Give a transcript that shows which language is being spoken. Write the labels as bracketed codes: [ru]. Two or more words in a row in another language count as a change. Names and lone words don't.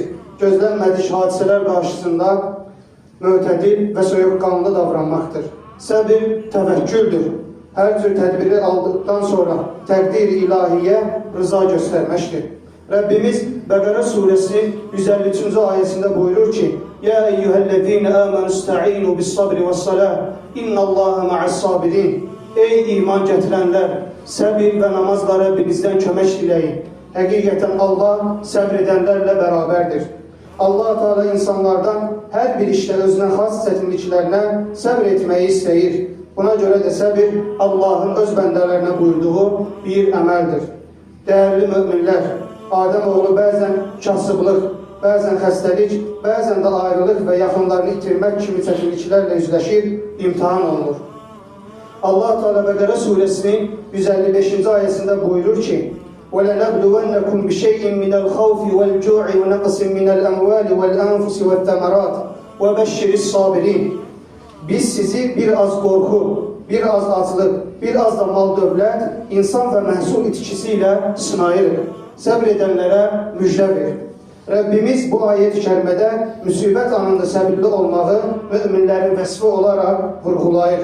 [az] Gözlənmədik hadisələr qarşısında mötədil və soyuqqanlı davranmaqdır. Səbir təvəkküldür. Hər cür tədbiri aldıqdan sonra təqdir-i ilahiyyə rıza göstərməkdir. Rəbbimiz Bəqərə suresinin 153-cü ayəsində buyurur ki: [ar] يا أيها الذين آمنوا استعينوا بالصبر والصلاة إن الله مع الصابرين. [az] Ey iman gətirənlər, səbir və namazla Rəbbinizdən kömək diləyin. Həqiqətən Allah səbr edənlərlə bərabərdir. Allah Teala insanlardan hər bir işdə özünə xas çətinliklərinə səbr etməyi istəyir. Buna görə də səbir Allahın öz bəndələrinə buyurduğu bir əməldir. Dəyərli möminlər, Adəmoğlu bəzən kasıblıq, bəzən xəstəlik, bəzən də ayrılıq və yaxınlarını itirmək kimi çətinliklərlə üzləşir, imtihan olunur. Allah Teala Bəqərə suresinin 155-ci ayəsində buyurur ki: [ar] وَلَنَبْلُوَنَّكُمْ بِشَيْءٍ مِنَ الْخَوْفِ وَالْجُوعِ وَنَقْصٍ مِنَ الْأَمْوَالِ وَالْأَنْفُسِ وَالثَّمَرَاتِ وَبَشِّرِ الصَّابِرِينَ. [az] Biz sizi bir az qorxu, bir az aclıq, bir az da mal-dövlət, insan və məhsul itkisi ilə sınayırıq. Səbr edənlərə müjdə verir. Rəbbimiz bu ayet-i kərimədə müsibət anında səbirli olmağı müminlərin vəsfi olaraq vurğulayır.